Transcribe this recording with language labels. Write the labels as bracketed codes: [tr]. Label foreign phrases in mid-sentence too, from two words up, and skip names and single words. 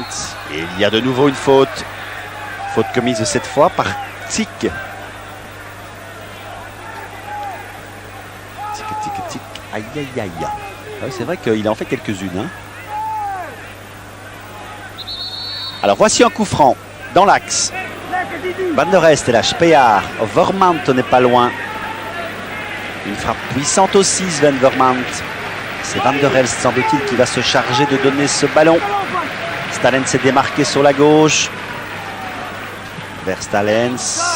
[fr] Et il y a de nouveau une faute. Faute commise cette fois par Tic. Tic, tic, tic. Aïe, aïe, aïe. Ouais, c'est vrai qu'il en fait quelques-unes. Hein. Alors voici un coup franc dans l'axe. Van der Rest et la Spear. Vermont n'est pas loin. Une frappe puissante aussi, Sven Vermont. C'est Van der Rest, semble-t-il, qui va se charger de donner ce ballon. Stalens s'est démarqué sur la gauche. Vers Stalens.